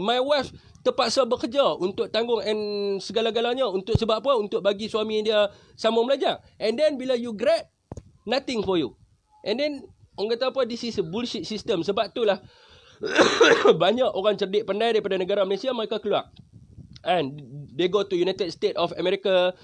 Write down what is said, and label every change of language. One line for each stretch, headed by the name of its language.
English: My wife
Malay: terpaksa bekerja untuk tanggung and segala-galanya. Untuk sebab apa? Untuk bagi suami dia sambung belajar.
English: And then
Malay: bila
English: you grad, nothing for you. And then
Malay: orang kata apa?
English: This is a bullshit system.
Malay: Sebab itulah banyak orang cerdik pandai daripada negara Malaysia mereka keluar.
English: And they go to United States of America.